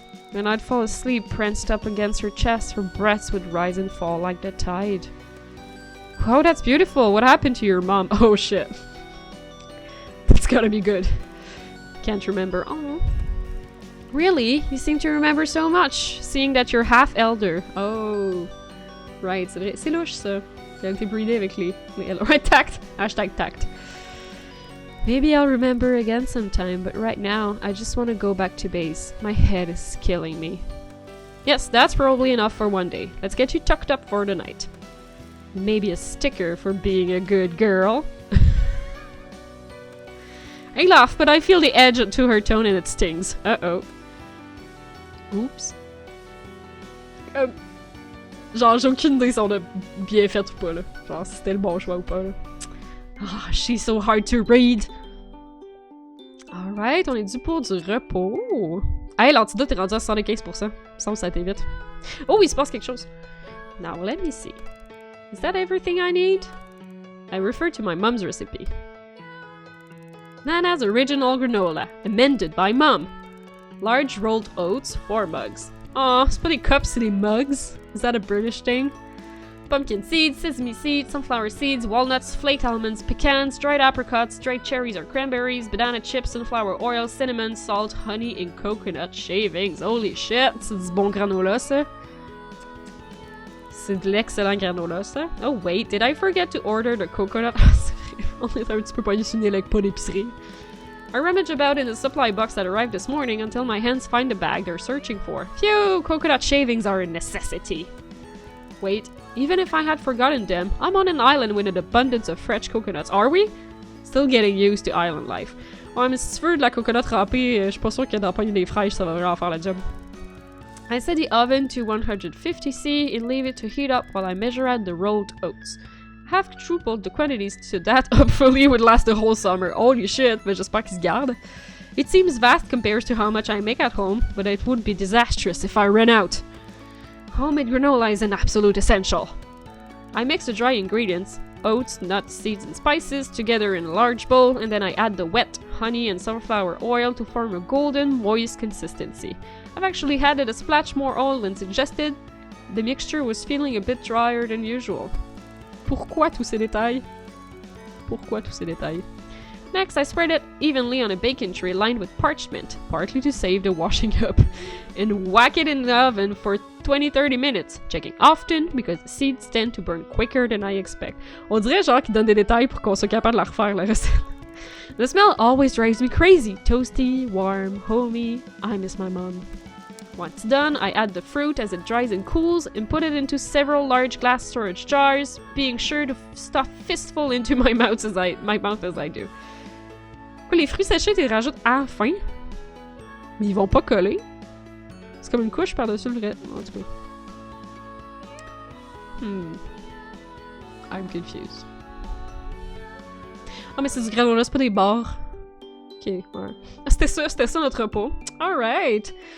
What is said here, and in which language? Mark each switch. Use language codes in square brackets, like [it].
[en] When I'd fall asleep, pranced up against her chest, her breaths would rise and fall like the tide. Oh, that's beautiful. What happened to your mom? Oh, shit. That's gotta be good. Can't remember. Oh. Really? You seem to remember so much, seeing that you're half elder. [fr] Oh. Right, c'est vrai. C'est louche, ça. Elle a été breedée avec les ouais, tact. Hashtag tact. [en] Maybe I'll remember again sometime, but right now, I just want to go back to base. My head is killing me. Yes, that's probably enough for one day. Let's get you tucked up for the night. Maybe a sticker for being a good girl. I laugh, but I feel the edge to her tone and it stings. Uh-oh. Oops. [fr] Genre, j'ai aucune idée si on a bien fait ou pas, là. Genre, si c'était le bon choix ou pas, là. [en] Ah, she's so hard to read. Alright, [fr] on est dû pour du repos. Hey, l'antidote est rendu à 75%. Il me semble que ça a été vite. Oh, il se passe quelque chose. [en] Now, let me see. Is that everything I need? I refer to my mom's recipe. Nana's original granola, amended by Mom. Large rolled oats, 4 mugs. [fr] Aw, c'est pas des cups, c'est des mugs. [en] Is that a British thing? Pumpkin seeds, sesame seeds, sunflower seeds, walnuts, flaked almonds, pecans, dried apricots, dried cherries or cranberries, banana chips, sunflower oil, cinnamon, salt, honey, and coconut shavings. Holy shit, [fr] c'est du bon granola, ça. C'est de l'excellent granola, ça. [en] Oh wait, did I forget to order the coconut? [fr] On est un petit peu poigné sur le nez avec pas d'épicerie. [en] I rummage about in the supply box that arrived this morning until my hands find the bag they're searching for. Phew, coconut shavings are a necessity. Wait, even if I had forgotten them, I'm on an island with an abundance of fresh coconuts, are we? Still getting used to island life. [fr] Ouais, mais si tu veux de la coconut râpée, je suis pas sûre que d'en pogner des fraîches, ça va vraiment faire la job. [en] I set the oven to 150°C and leave it to heat up while I measure out the rolled oats. I have tripled the quantities so that hopefully would last the whole summer. Holy shit, [fr] mais j'espère qu'il se garde. [en] It seems vast compared to how much I make at home, but it would be disastrous if I ran out. Homemade granola is an absolute essential. I mix the dry ingredients, oats, nuts, seeds, and spices, together in a large bowl, and then I add the wet honey and sunflower oil to form a golden, moist consistency. I've actually added a splash more oil than suggested. The mixture was feeling a bit drier than usual. [fr] Pourquoi tous ces détails? Pourquoi tous ces détails? [en] Next, I spread it evenly on a baking tray lined with parchment, partly to save the washing up, and whack it in the oven for 20-30 minutes, checking often because the seeds tend to burn quicker than I expect. [fr] On dirait genre qu'ils donnent des détails pour qu'on soit capable de la refaire, la recette. [en] The smell always drives me crazy. Toasty, warm, homey. I miss my mom. Once done, I add the fruit as it dries and cools and put it into several large glass storage jars, being sure to stuff fistful into my mouth as I do. [fr] Quoi, les fruits séchés, tu les rajoutes à la fin? Mais ils vont pas coller. C'est comme une couche par-dessus le vrai. En tout cas. [en] I'm confused. [fr] Ah, mais c'est du granola, c'est pas des barres. Ok, ouais. Ah, c'était ça notre repos. Alright!